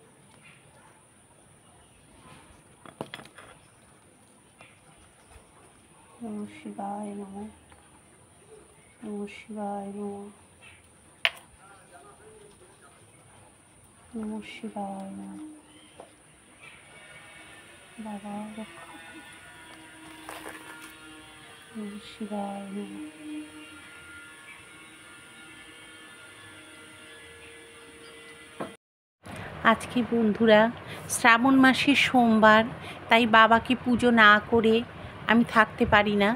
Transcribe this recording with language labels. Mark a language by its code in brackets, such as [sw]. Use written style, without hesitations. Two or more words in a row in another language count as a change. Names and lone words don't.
[sa] নমঃ শিবায় নমঃ, নমঃ শিবায় নমঃ, নমঃ শিবায় নমঃ। [bn] বাবা রক্ষা করো। [sa] নমঃ শিবায় নমঃ। [bn] আজকে বন্ধুরা শ্রাবণ মাসের সোমবার, তাই বাবাকে পুজো না করে আমি থাকতে পারি না।